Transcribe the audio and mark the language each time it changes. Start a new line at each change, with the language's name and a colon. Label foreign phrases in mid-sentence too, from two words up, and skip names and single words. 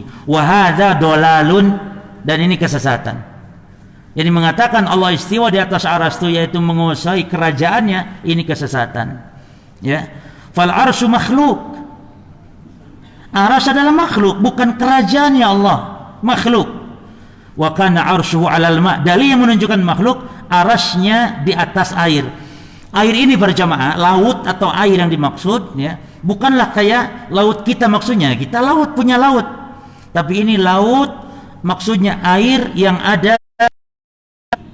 Arabic: وهذا ضلال,
Indonesian: dan ini kesesatan. Jadi mengatakan Allah istiwa di atas arasy itu yaitu menguasai kerajaannya, ini kesesatan.
Arabic: Ya. فالعرش مخلوق.
Indonesian: Arasy adalah makhluk, bukan kerajaannya Allah, makhluk.
Arabic: وكان عرشه على الماء'.
Indonesian: Dalil yang menunjukkan makhluk, arasy-nya di atas air. Air ini berjamaah, laut atau air yang dimaksud ya, bukanlah kayak laut kita maksudnya. Kita laut punya laut. Tapi ini laut maksudnya air yang ada apa?